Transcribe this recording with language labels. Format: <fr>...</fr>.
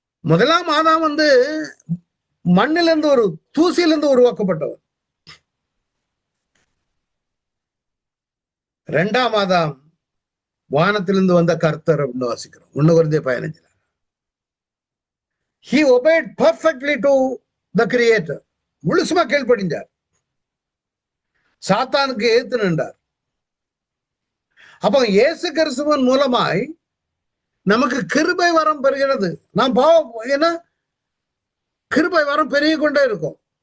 <ta>முதலாம் ஆதாம் மண்ணிலிருந்து, ஒரு தூசியிலிருந்து உருவாக்கப்பட்டவர். இரண்டாம் ஆதாம் வானத்திலிருந்து வந்த கர்த்தர் அப்படின்னு வாசிக்கிறோம் 1 Corinthians 15.</ta> <en>He obeyed perfectly to the creator.</en> <ta>முழுசுமா கீழ்ப்படிஞ்சார், சாத்தானுக்கு எதிர்த்து நின்றார். அப்போ இயேசு கிறிஸ்துவின் மூலமாய் நமக்கு கிருபை வரம் பெறுகிறது. நாம் பாவம், ஏன்னா கிருபை வரம் பெருகி கொண்டே இருக்கும்.</ta>